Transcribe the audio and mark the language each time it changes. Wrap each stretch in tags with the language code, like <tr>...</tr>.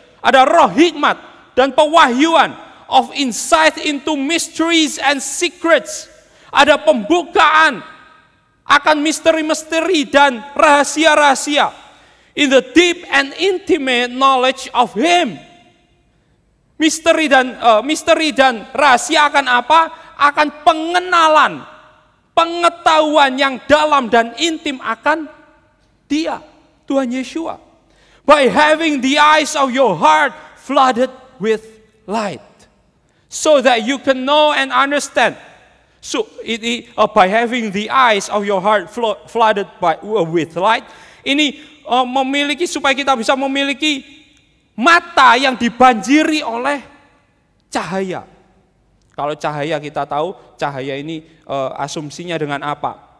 <id>Ada roh hikmat dan pewahyuan,</id> <en>of insight into mysteries and secrets.</en> <id>Ada pembukaan akan misteri-misteri dan rahasia-rahasia.</id> <en>In the deep and intimate knowledge of Him.</en> <id>Misteri dan rahasia akan apa? Akan pengenalan, pengetahuan yang dalam dan intim akan Dia, Tuhan Yeshua.</id> <en>By having the eyes of your heart flooded with light, so that you can know and understand. So, by having the eyes of your heart flooded with light,</en> <id>ini supaya kita bisa memiliki mata yang dibanjiri oleh cahaya. Kalau cahaya, kita tahu cahaya ini asumsinya dengan apa?</id>